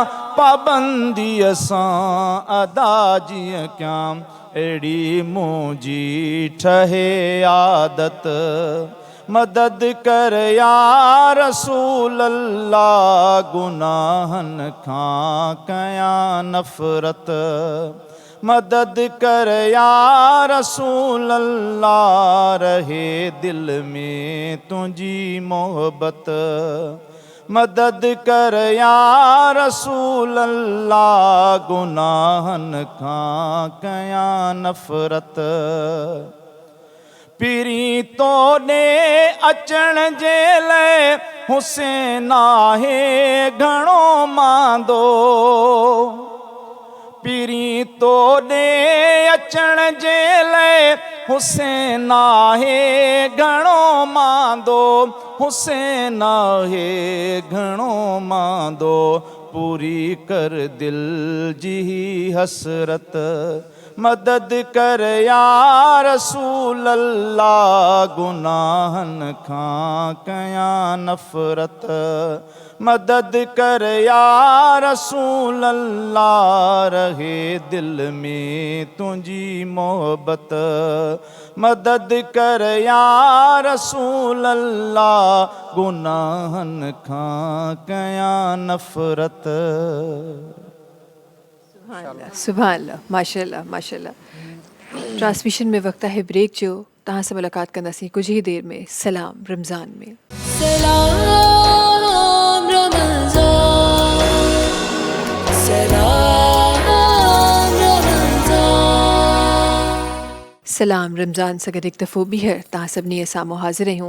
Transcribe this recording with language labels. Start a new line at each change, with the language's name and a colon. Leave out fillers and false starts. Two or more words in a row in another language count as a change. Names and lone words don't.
Sindhi: पाबंदी सां अदा जीअं कयां। अहिड़ी मुंहिंजी ठहे आदत मदद कर या रसूल अल्लाह। गुनाहन खां कया नफ़रत मदद कर या रसूल अल्लाह। रहे दिल में तुझी मोहब्बत मदद कर या रसूल अल्लाह। गुनाहन खां कया नफ़रत पिरी तोड़े अचण जे लाइ हुसैन आहे घणो मांदो। पिरी तोड़े अचण जे लाइ हुसैन आहे घणो मांदो। हुसैन आहे घणो मांदो। पूरी कर दिल जी हसरत मदद कर या रसूल अल्लाह। गुनाहन खां कया नफ़रत मदद कर या रसूल अल्लाह। रहे दिल में तुझी मोहब्बत मदद कर या रसूल अल्लाह। गुनाहन खां कया नफ़रत। सुभान अल्लाह, माशाअल्लाह माशाअल्लाह। ट्रांसमिशन में वक्त है ब्रेक जो। तव्हां सां मुलाक़ात कंदासीं
Urdu: کچھ ہی دیر میں
Sindhi: सलाम रमज़ान में। सलाम रमज़ान, सलाम रमज़ान। सलाम रमज़ान सां गॾु हिकु दफ़ो ॿीहर तव्हां सभिनी साम्हूं हाज़िर आहियूं।